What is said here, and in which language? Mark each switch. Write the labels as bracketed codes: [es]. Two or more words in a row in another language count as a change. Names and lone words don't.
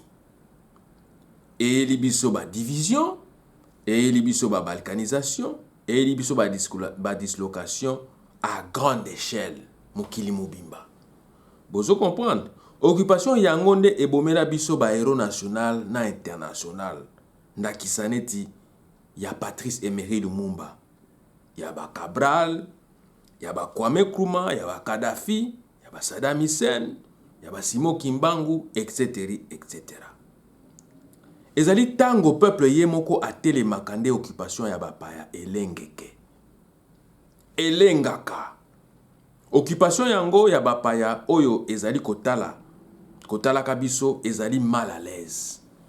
[ln] Eyeli biso ba division, eyeli biso ba balkanisation, eyeli biso ba dislocation [fr] à grande échelle [ln] mokili mobimba. Bozo comprendre? Occupation yangonde ebomela biso ba [fr] héros national [ln] na international. Ndakisa neti ya Patrice Emery Lumumba, ya ba Cabral, ya ba Kwame Nkrumah, ya ba Kadhafi, ya ba Saddam Hussein, ya ba Simon Kimbangu, etc. etc. Ezali tango peuple ye moko atelemaka nde occupation ya bapaya elengeke. Elengaka. Occupation yango ya bapaya oyo ezali kotala kabiso ezali [fr] mal à l'aise.